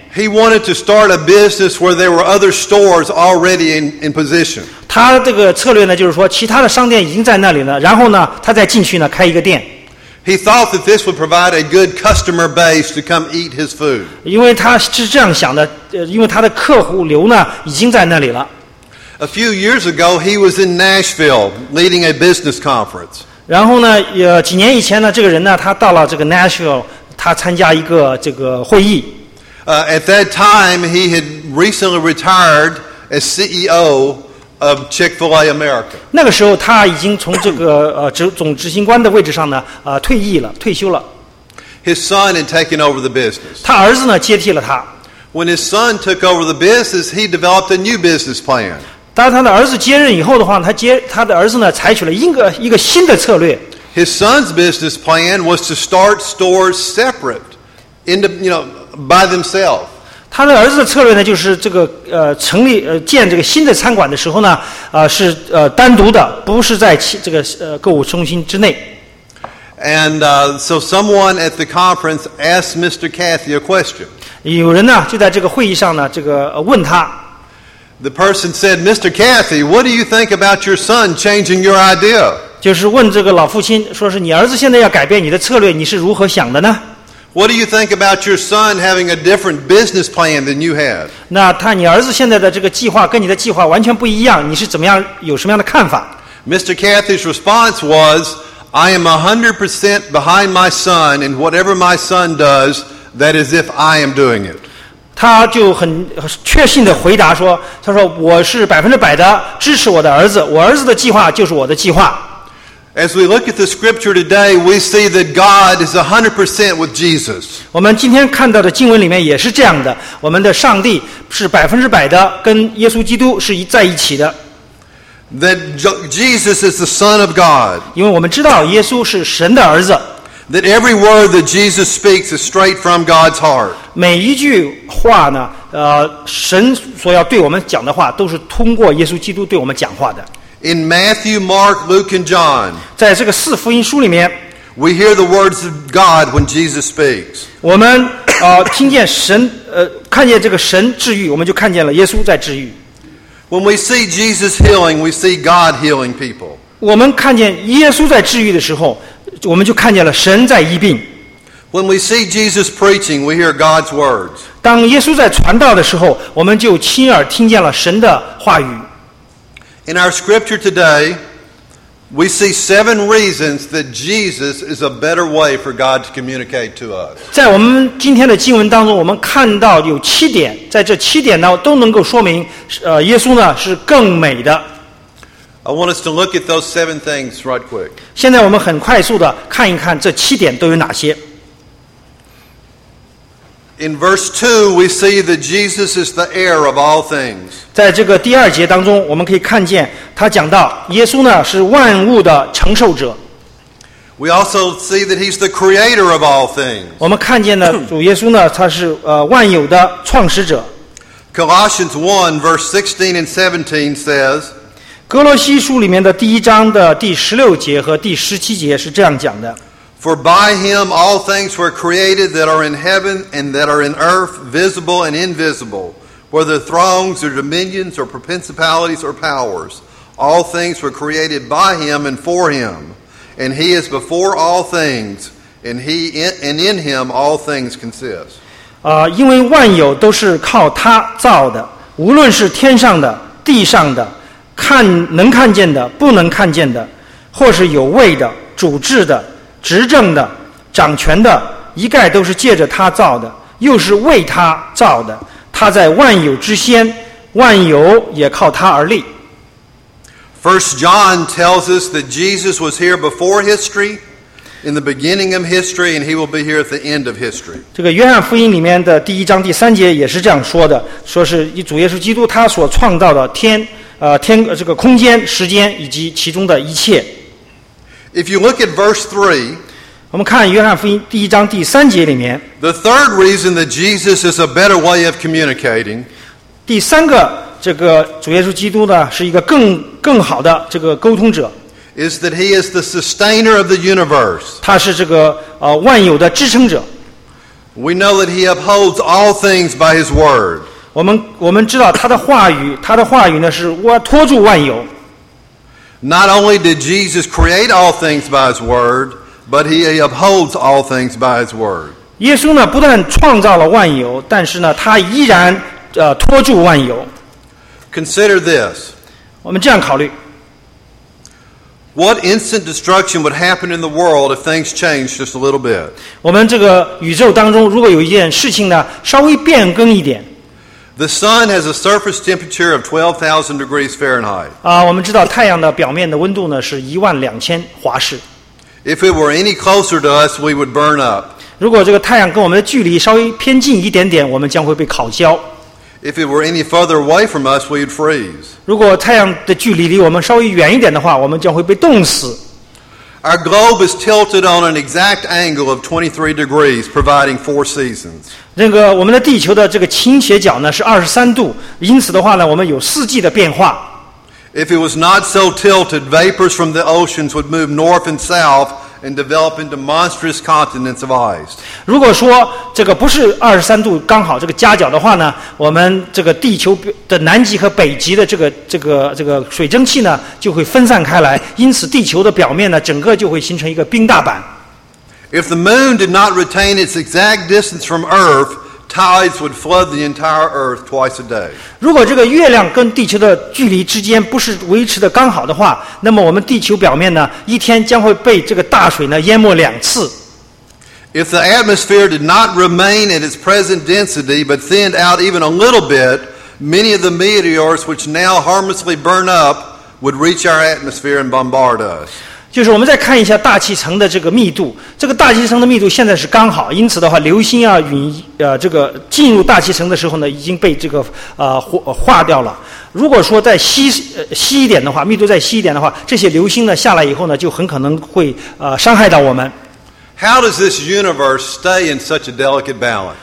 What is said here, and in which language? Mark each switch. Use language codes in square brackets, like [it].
[en] He wanted to start a business where there were other stores already in position. [zh] 他这个策略呢就是说其他的商店已经在那里了然后呢他再进去呢开一个店 [en] He thought that this would provide a good customer base to come eat his food. [zh] 因为他是这样想的因为他的客户流呢已经在那里了 [en] A few years ago, he was in Nashville leading a business conference. [zh] 然后呢几年以前呢这个人呢他到了这个 Nashville,他参加一个这个会议。 [en] At that time, he had recently retired as CEO of Chick-fil-A America. [zh] 那个时候，他已经从这个总执行官的位置上呢，退役了，退休了。 [en] His son had taken over the business. [zh] 他儿子呢，接替了他。 [en] When his son took over the business, he developed a new business plan. [zh] 当他的儿子接任以后的话，他的儿子呢，采取了一个新的策略。 [en] His son's business plan was to start stores separate, by themselves. [zh] 他的儿子的策略呢，就是这个成立建这个新的餐馆的时候呢，是单独的，不是在这个购物中心之内。 [en] And so someone at the conference asked Mr. Cathy a question. [zh] 有人呢就在这个会议上呢，这个问他。 [en] The person said, "Mr. Cathy, what do you think about your son changing your idea?" [zh] 就是问这个老父亲，说是你儿子现在要改变你的策略，你是如何想的呢 [en] ？What do you think about your son having a different business plan than you have? [zh] 那他你儿子现在的这个计划跟你的计划完全不一样，你是怎么样有什么样的看法 [en] ？Mr. Cathy's response was, "I am 100% behind my son, and whatever my son does, that is if I am doing it." [zh] 他就很确信的回答说，他说我是100%的支持我的儿子，我儿子的计划就是我的计划。 [en] As we look at the scripture today, we see that God is 100% with Jesus. [zh] 我们今天看到的经文里面也是这样的，我们的上帝是100%的跟耶稣基督是在一起的。 [en] That Jesus is the Son of God. [zh] 因为我们知道耶稣是神的儿子。 [en] That every word that Jesus speaks is straight from God's heart. [zh] 每一句话呢，神所要对我们讲的话都是通过耶稣基督对我们讲话的。 [en] In Matthew, Mark, Luke, and John, [zh] 在这个四福音书里面 [en] we hear the words of God when Jesus speaks. [zh] 我们听见神看见这个神治愈，我们就看见了耶稣在治愈。 [en] When we see Jesus healing, we see God healing people. [zh] 我们看见耶稣在治愈的时候，我们就看见了神在医病。 [en] When we see Jesus preaching, we hear God's words. [zh] 当耶稣在传道的时候，我们就亲耳听见了神的话语。 [en] In our scripture today, we see seven reasons that Jesus is a better way for God to communicate to us. [zh] 在我们今天的经文当中，我们看到有七点，在这七点呢，都能够说明，耶稣呢是更美的。 [en] I want us to look at those seven things right quick. [zh] 现在我们很快速的看一看这七点都有哪些。 [en] In verse 2, we see that Jesus is the heir of all things. [zh] 在这个第二节当中，我们可以看见他讲到耶稣呢是万物的承受者。 [en] We also see that he's the creator of all things. [zh] 我们看见呢，主耶稣呢，他是万有的创始者。 [en] Colossians 1, verse 16 and 17 says, [zh] 哥罗西书里面的第一章的第十六节和第十七节是这样讲的。 [en] For by him all things were created that are in heaven and that are in earth, visible and invisible, whether thrones or dominions or principalities or powers. All things were created by him and for him. And he is before all things, and in him all things consist. [zh] 因为万有都是靠他造的，无论是天上的、地上的，看能看见的、不能看见的，或是有位的、主治的、执政的、掌权的，一概都是借着他造的，又是为他造的。他在万有之先，万有也靠他而立。 [en] First John tells us that Jesus was here before history, in the beginning of history, and he will be here at the end of history. [zh] 这个约翰福音里面的第一章第三节也是这样说的，说是主耶稣基督他所创造的天，天这个空间、时间以及其中的一切。 [en] If you look at verse 3, [zh] 我们看约翰福音第一章第三节里面， [en] the third reason that Jesus is a better way of communicating, [zh] 第三个这个主耶稣基督呢是一个更好的这个沟通者。 [en] Is that he is the sustainer of the universe. [zh] 他是这个万有的支撑者。 [en] We know that he upholds all things by his word. [zh] 我们知道他的话语呢是托住万有。 [en] Not only did Jesus create all things by his word, but he upholds all things by his word. [zh] 耶稣呢不但创造了万有，但是呢他依然托住万有。 [en] Consider this. [zh] 我们这样考虑。 [en] What instant destruction would happen in the world if things changed just a little bit? [zh] 我们这个宇宙当中如果有一件事情呢稍微变更一点。 [en] The sun has a surface temperature of 12,000 degrees Fahrenheit. [zh] 我们知道太阳的表面的温度呢是12,000华氏。 [en] If it were any closer to us, we would burn up. [zh] 如果这个太阳跟我们的距离稍微偏近一点点，我们将会被烤焦。 [en] If it were any further away from us, we'd freeze. [zh] 如果太阳的距离离我们稍微远一点的话，我们将会被冻死。 [en] Our globe is tilted on an exact angle of 23 degrees, providing four seasons. [zh] 那个我们的地球的这个倾斜角呢是23度，因此的话呢，我们有四季的变化。 [en] If it was not so tilted, vapors from the oceans would move north and south and develop into monstrous continents of ice. [zh] 如果说这个不是23度刚好这个夹角的话呢，我们这个地球的南极和北极的这个水蒸气呢就会分散开来，因此地球的表面呢整个就会形成一个冰大板。 [en] If the moon did not retain its exact distance from Earth, tides would flood the entire Earth twice a day. [zh] 如果这个月亮跟地球的距离之间不是维持的刚好的话，那么我们地球表面呢一天将会被这个大水呢淹没两次。 [en] If the atmosphere did not remain at its present density but thinned out even a little bit, many of the meteors which now harmlessly burn up would reach our atmosphere and bombard us. [zh] 就是我们再看一下大气层的这个密度，这个大气层的密度现在是刚好，因此的话流星啊云这个进入大气层的时候呢已经被这个化掉了。如果说再稀一点的话，密度再稀一点的话，这些流星呢下来以后呢就很可能会伤害到我们。 [en] How does this universe stay in such a delicate balance?